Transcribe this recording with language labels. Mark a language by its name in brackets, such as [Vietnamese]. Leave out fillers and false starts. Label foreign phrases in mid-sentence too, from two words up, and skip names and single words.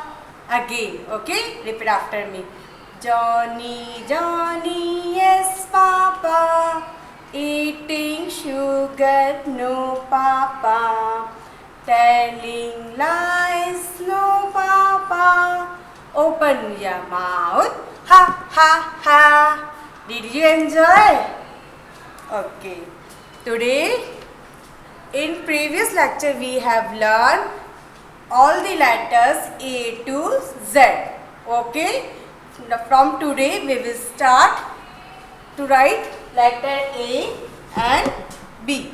[English] Again, okay? Repeat after me. Johnny, Johnny, yes, Papa. Eating sugar, no, Papa. Telling lies, no, Papa. Open your mouth, ha, ha, ha. Did you enjoy? Okay. Today, in previous lecture, we have learned all the letters A to Z. Okay. From today, we will start to write letter A and B.